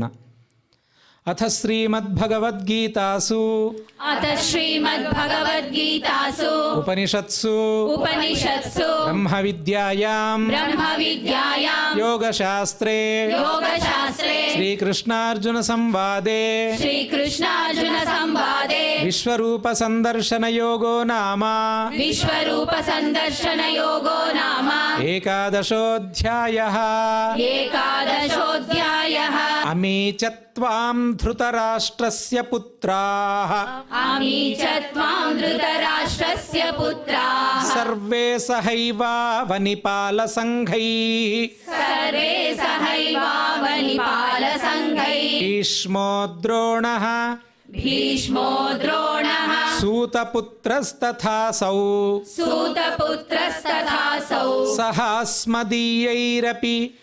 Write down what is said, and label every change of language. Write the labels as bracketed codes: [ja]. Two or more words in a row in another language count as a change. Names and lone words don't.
[sa] ಅಥ ಶ್ರೀಮದ್ಭಗವದ್ಗೀತಾಸು ಉಪನಿಷತ್ಸು ಬ್ರಹ್ಮವಿದ್ಯಾಯಾಂ ಯೋಗಶಾಸ್ತ್ರೇ ಶ್ರೀಕೃಷ್ಣಾರ್ಜುನ ಸಂವಾದೇ ವಿಶ್ವರೂಪ ಸಂದರ್ಶನ ಯೋಗೋ ನಾಮ ಏಕಾದಶೋಧ್ಯಾಯಃ. ಅಮೀ ಚ ತ್ವಾಂ ಧೃತರಾಷ್ಟ್ರಸ್ಯ ಪುತ್ರಾಃ ಸರ್ವೇ ಸಹೈವಾವನಿಪಾಲಸಂಘೈಃ ಭೀಷ್ಮೋ ದ್ರೋಣಃ ಸೂತಪುತ್ರಸ್ತಥಾಸೌ ಸಹಾಸ್ಮದೀಯೈರಪಿ